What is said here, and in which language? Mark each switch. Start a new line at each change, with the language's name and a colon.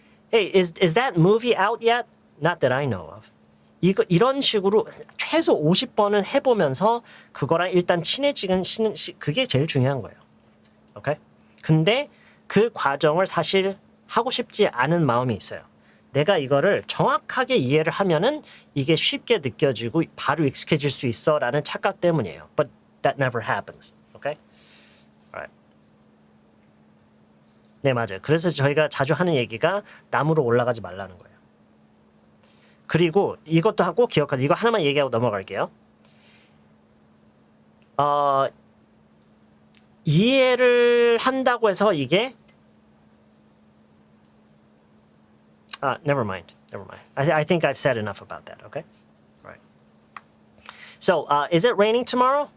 English: Hey, is that movie out yet? Not that I know of.
Korean: 이런 식으로 최소 50번은 해보면서 그거랑 일단 친해지는 그게 제일 중요한 거예요. 오케이? 근데 그 과정을 사실 하고 싶지 않은 마음이 있어요. 내가 이거를 정확하게 이해를 하면은 이게 쉽게 느껴지고 바로 익숙해질 수 있어라는 착각 때문이에요.
English: But that never happens. Okay? Alright.
Korean: 네, 맞아요. 그래서 저희가 자주 하는 얘기가 나무로 올라가지 말라는 거예요. 그리고 이것도 하고 기억하세요. 이거 하나만 얘기하고 넘어갈게요. 이해를 한다고 해서 이게
English: never mind. I think I've said enough about that. Okay, right. So, is it raining tomorrow?